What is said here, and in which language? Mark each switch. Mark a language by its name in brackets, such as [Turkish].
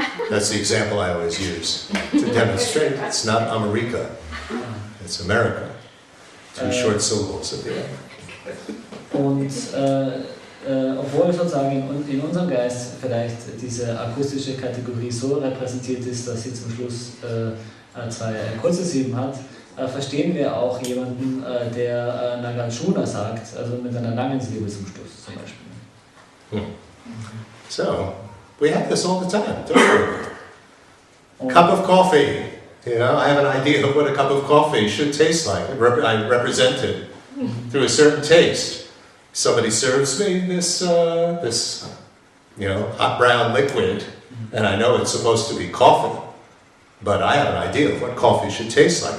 [English] That's the example I always use to demonstrate it's not America, it's America. Two short syllables at the end. [German] Und obwohl sozusagen in unserem Geist vielleicht diese akustische Kategorie so repräsentiert ist, dass sie zum Schluss zwei kurze Silben hat, verstehen wir auch jemanden, der Nagarjuna sagt, also mit einer langen Silbe zum Schluss zum Beispiel. [English] So, we have this all the time, don't we? Cup of coffee. You know, I have an idea of what a cup of coffee should taste like. I represent it through a certain taste. Somebody serves me this hot brown liquid, and I know it's supposed to be coffee, but I have an idea of what coffee should taste like.